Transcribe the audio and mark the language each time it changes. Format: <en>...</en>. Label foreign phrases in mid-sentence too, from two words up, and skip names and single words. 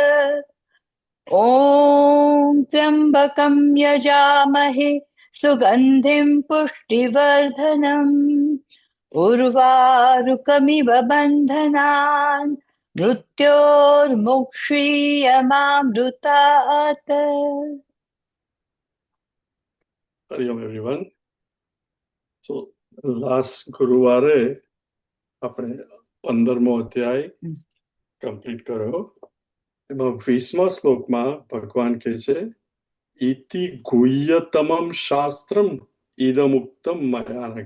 <sa>ॐ त्र्यम्बकं यजामहे सुगन्धिं पुष्टिवर्धनम् उर्वारुकमिव बन्धनान् मृत्योर्मुक्षीयमामृतात्।</sa> <gu>હરિઓમ એવરીવન. સો લાસ્ટ ગુરુવારે આપણે 15મો અધ્યાય કમ્પ્લીટ કર્યો. એમાં 20મા શ્લોકમાં ભગવાન કહે છે,</gu> <sa>इति गुह्यतमम शास्त्रम इदमुक्तम मया नग.</sa>